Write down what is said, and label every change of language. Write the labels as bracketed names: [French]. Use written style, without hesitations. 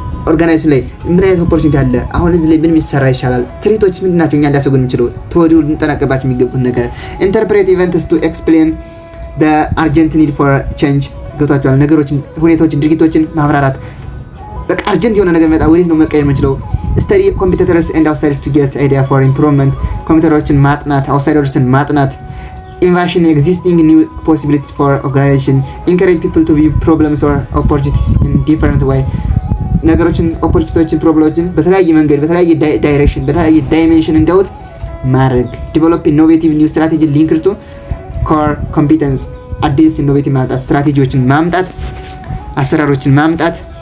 [Amharic] ኦርጋናይዜሽን ላይ ምን አይነት ኦፖርቹኒቲ አለ፣ አሁን እዚህ ላይ ምን ቢሰራ ይሻላል፣ ትሪቶች ምንድናቸው እኛ ሊያሰጉን የሚችለው ተወዲሁ ልንጠነቀቅባቸው የሚገቡት ነገር። [English] ኢንተርፕሬት ኢቨንትስ ቱ ኤክስፕሌን the urgent need for change። [Amharic] ገብታችኋል? ነገሮችን፣ ሁኔታዎችን፣ ድርጊቶችን ማብራራት። በቃ አርጀንት የሆነ ነገር መጣ፣ ወዴት ነው መቀየር የምንችለው? [English] study competitors and outsiders to get idea for improvement። [Amharic] ኮምፒውተሮችን ማጥናት፣ አውትሳይደሮችን ማጥናት። [English] innovation existing new possibilities for organization. encourage people to view problems or opportunities in different way። [Amharic] ነገሮችን፣ ኦፖርቹኒቲዎችን፣ ፕሮብሌሞችን በተለያየ መንገድ፣ በተለያየ ዳይሬክሽን፣ በተለያየ ዳይሜንሽን እንዲያዩት ማድረግ። [English] develop innovative new strategy linked to core competence። [Amharic] አዲስ ኢኖቬቲቭ ማምጣት፣ ስትራቴጂዎችን ማምጣት፣ አሰራሮችን ማምጣት